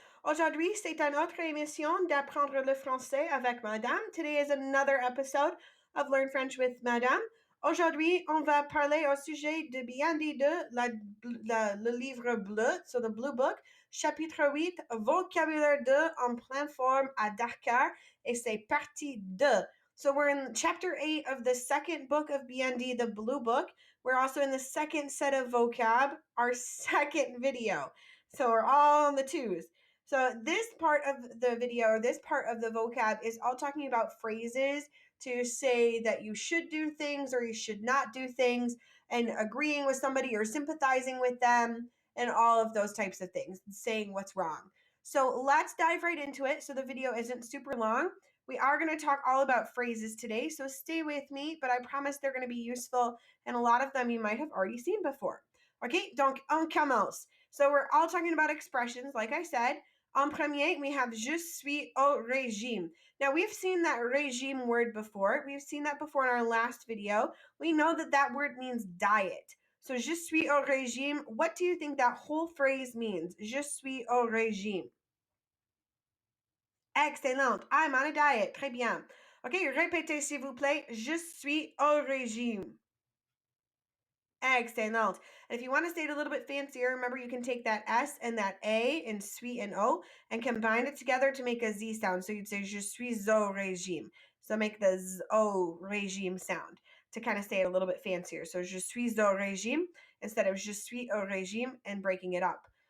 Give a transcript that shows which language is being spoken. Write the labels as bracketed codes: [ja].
[fr] Aujourd'hui, c'est une autre émission d'apprendre le français avec Madame. [en] Today is another episode of Learn French with Madame. [fr] Aujourd'hui, on va parler au sujet de BND 2, le livre bleu, [en] so the blue book, [fr] chapitre 8, vocabulaire 2 en pleine forme à Dakar, et c'est partie 2. [en] So we're in chapter 8 of the second book of BND, the blue book. We're also in the second set of vocab, our second video. So we're all on the twos. So this part of the video, or this part of the vocab, is all talking about phrases to say that you should do things or you should not do things, and agreeing with somebody or sympathizing with them, and all of those types of things, saying what's wrong. So let's dive right into it so the video isn't super long. We are going to talk all about phrases today, so stay with me, but I promise they're going to be useful, and a lot of them you might have already seen before. [fr] Okay, donc on commence. [en] So we're all talking about expressions, like I said. [fr] En premier, [en] we have [fr] je suis au régime. [en] Now, we've seen that régime word before. We've seen that before in our last video. We know that that word means diet. So, [fr] je suis au régime, [en] what do you think that whole phrase means? [fr] Je suis au régime. [en] Excellent. I'm on a diet. [fr] Très bien. Okay, répétez s'il vous plaît. Je suis au régime. Excellent. [en] And if you want to say it a little bit fancier, remember you can take that S and that A in sweet and O and combine it together to make a Z sound. So you'd say [fr] je suis au régime. [en] So make the Z [fr] O régime [en] sound to kind of say it a little bit fancier. So [fr] je suis au régime [en] instead of je suis au régime and breaking it up.